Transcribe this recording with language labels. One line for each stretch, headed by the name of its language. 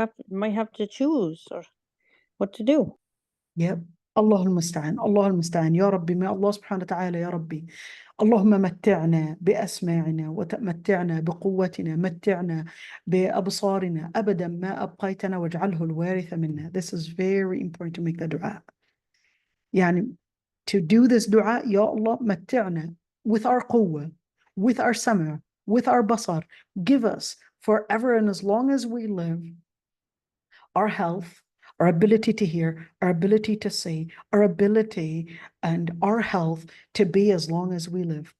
English: might have to choose or what to do. Yep.
Arabic: الله المستعان الله المستعان يا ربي. ما الله سبحانه وتعالى يا ربي. اللهم متعنا بأسماعنا وتمتعنا بقوتنا، متعنا بأبصارنا أبدا ما أبقيتنا، واجعله الوارث منا.
English: This is very important to make the dua. يعني to do this dua,
Arabic: يا الله متعنا
English: with our قوة, with our سمع, with our بصر. Give us forever and as long as we live our health, our ability to hear, our ability to see, our ability and our health to be as long as we live.